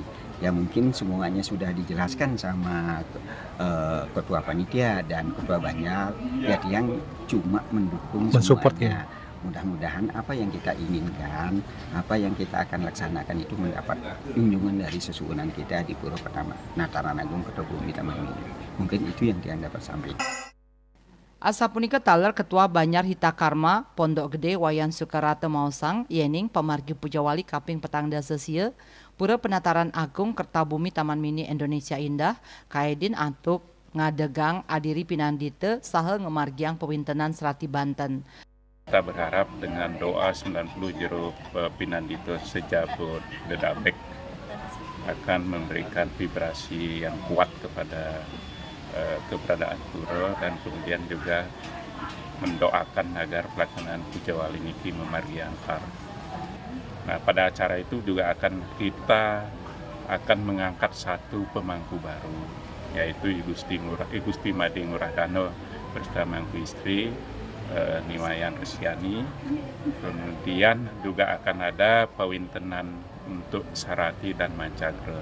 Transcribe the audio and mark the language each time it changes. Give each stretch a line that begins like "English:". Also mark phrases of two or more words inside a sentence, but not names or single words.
Indonesian: Ya mungkin semuanya sudah dijelaskan sama ketua panitia dan ketua banyak ya yang cuma mendukung semuanya. Mudah-mudahan apa yang kita inginkan, apa yang kita akan laksanakan itu mendapat kunjungan dari sesuunan kita di Pura Penataran Agung Kertebumi Taman Mini. Mungkin itu yang dia dapat sampaikan.
Balinese: Asa punika taler Ketua Banyar Hita Karma Pondok Gede Wayan Sukarata Mausang yening pamargi Pujawali Kaping Petang Dasa Sia Pura Penataran Agung Kertebumi Taman Mini Indonesia Indah kaedin antuk ngadegang adiri Pinandita saha ngemargiang pewintenan Serati Banten.
Indonesian: Kita berharap dengan doa 90 jero Pinandita se-Jabodetabek akan memberikan vibrasi yang kuat kepada keberadaan pura dan kemudian juga mendoakan agar pelaksanaan Pujawali
Balinese: niki memargi antar.
Indonesian: Nah, pada acara itu juga kita akan mengangkat satu pemangku baru, yaitu Igusti Made Nguradana bersama mangku istri Niwayan Resiani. Kemudian juga akan ada pawintenan untuk Sarati dan Mancagra